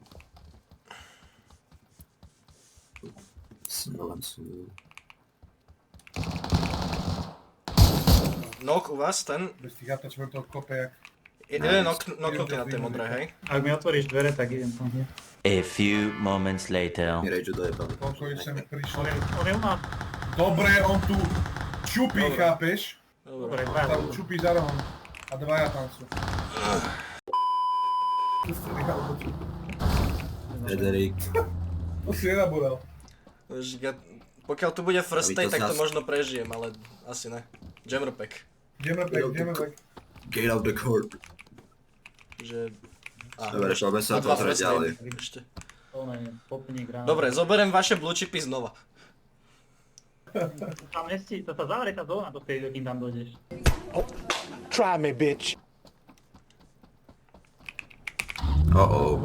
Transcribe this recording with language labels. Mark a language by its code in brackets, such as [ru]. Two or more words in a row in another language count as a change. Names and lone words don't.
[sk] Nok u vás, ten... Bez tých attachmentov kope jak... Jeden noknutý na tej modrej, hej? Ak mi otvoríš dvere, tak idem tam. [en] A few moments later. [sk] Mi rage dojebaný. Koľko ich sem prišlo. On je u nás. Dobre, on tu čupí, Dobre. chápeš? Dobre, On dvaja tam sú. čupí za rohom. A dvaja tam sú. Frederik. To si nenabúral. Pokiaľ tu bude first Aby to aid, tak to zas- možno prežijem, ale asi ne. [en] Jammer pack. [sk] Ideme back. [en] Get out the court. [sk] Že... Dobre, poďme sa dva pozrieť first ďalej. aidy ešte. To ne, popník ráno. Dobre, zoberiem vaše [en] blue chipy [sk] znova. Tam nesti, to sa zavrie tá zóna, do tej, kým tam dojdeš. [en] Try me, bitch. Oh.